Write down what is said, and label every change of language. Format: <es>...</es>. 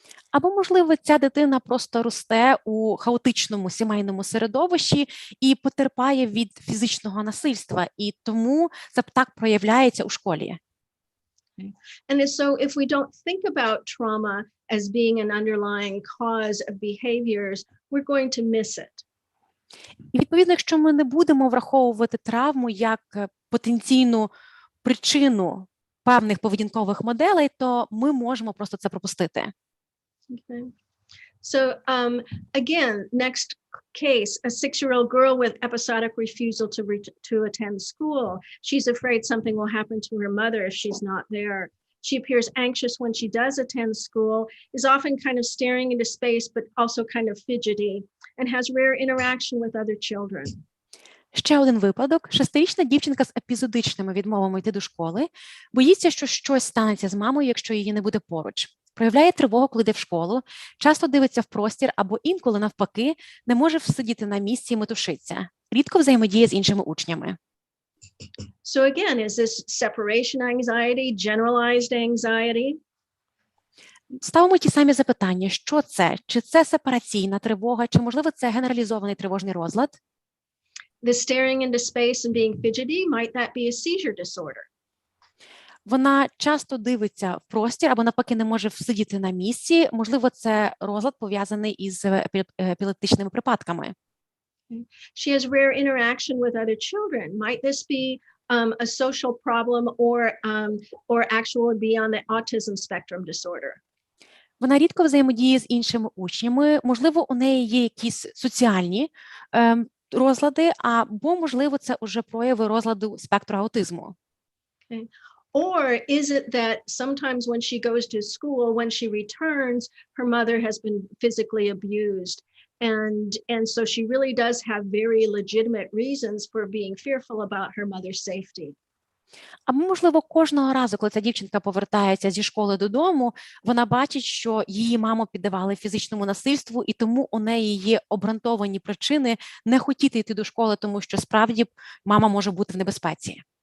<uk>Або, можливо, ця дитина просто росте у хаотичному сімейному середовищі і потерпає від фізичного насильства, і тому це так проявляється у школі.</uk> <en>And so if we don't think about trauma as being an underlying cause of behaviors, we're going to miss it.</en> <uk>І, відповідно, якщо ми не будемо враховувати травму як потенційну причину певних поведінкових моделей, то ми можемо просто це пропустити.</uk> <en>Okay. So again, next case, a 6-year-old girl with episodic refusal to attend school. She's afraid something will happen to her mother if she's not there. She appears anxious when she does attend school, is often kind of staring into space, but also kind of fidgety, and has rare interaction with other children.</en> <uk>Ще один випадок. 6-річна дівчинка з епізодичними відмовами йти до школи боїться, що щось станеться з мамою, якщо її не буде поруч. Проявляє тривогу, коли йде в школу, часто дивиться в простір або інколи, навпаки, не може всидіти на місці і метушиться. Рідко взаємодіє з іншими учнями.</uk> <en>So again, is this separation anxiety, generalized anxiety?</en> <uk>Ставимо ті самі запитання. Що це? Чи це сепараційна тривога, чи, можливо, це генералізований тривожний розлад?</uk> <en>The staring into space and being fidgety, might that be a seizure disorder?</en> <uk>Вона часто дивиться в простір або, навпаки, не може всидіти на місці. Можливо, це розлад пов'язаний із епілептичними припадками.</uk> <en>She has rare interaction with other children. Might this be a social problem or actually be on the autism spectrum disorder?</en> <uk>Вона рідко взаємодіє з іншими учнями. Можливо, у неї є якісь соціальні розлади, або, можливо, це уже прояви розладу спектру аутизму.</uk> <en>Okay. Or is it that sometimes when she goes to school, when she returns, her mother has been physically abused? And so she really does have very legitimate reasons for being fearful about her mother's safety.</en> <uk>Або, можливо, кожного разу, коли ця дівчинка повертається зі школи додому, вона бачить, що її маму піддавали фізичному насильству, і тому у неї є обґрунтовані причини не хотіти йти до школи, тому що справді мама може бути в небезпеці.</uk>